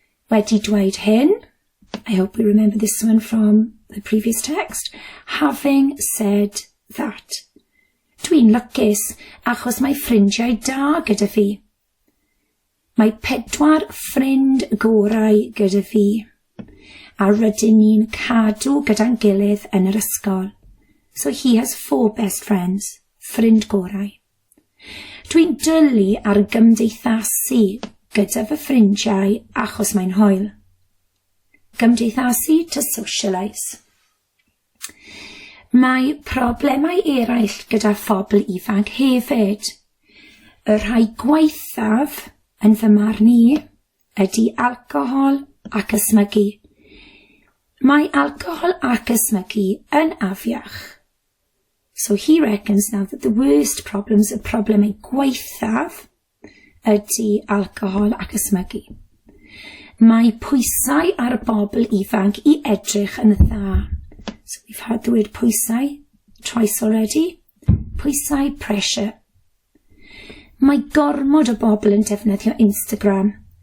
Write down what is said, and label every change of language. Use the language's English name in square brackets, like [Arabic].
[Welsh] Wedi dweud hyn, [English] I hope we remember this one from the previous text, having said that. [Welsh] Dwi'n lwcus achos mae ffrindiau da gyda fi. Mae 4 ffrind gorau gyda fi, a rydyn ni'n cadw gyda'n gilydd yn yr ysgol. [English] So he has 4 best friends, [Welsh] ffrind gorau. Dwi'n dwlu ar gymdeithasu gyda fy ffrindiau achos mae'n hwyl. Gymdeithasu [English] to socialise. [Welsh] Mae problemau eraill gyda phobl ifanc hefyd. Y rhai gwaethaf yn fy marn I ydy alcohol ac ysmygu. Mae alcohol ac ysmygu yn afiach. [English] So he reckons now that the worst problems [Welsh] y problemau gwaethaf ydy alcohol ac ysmygu. Mae pwysau ar bobl ifanc I edrych yn dda. [English] So we've had the word pwysau twice already. [Welsh] Pwysau, pressure. Mae gormod o bobl yn defnyddio Instagram.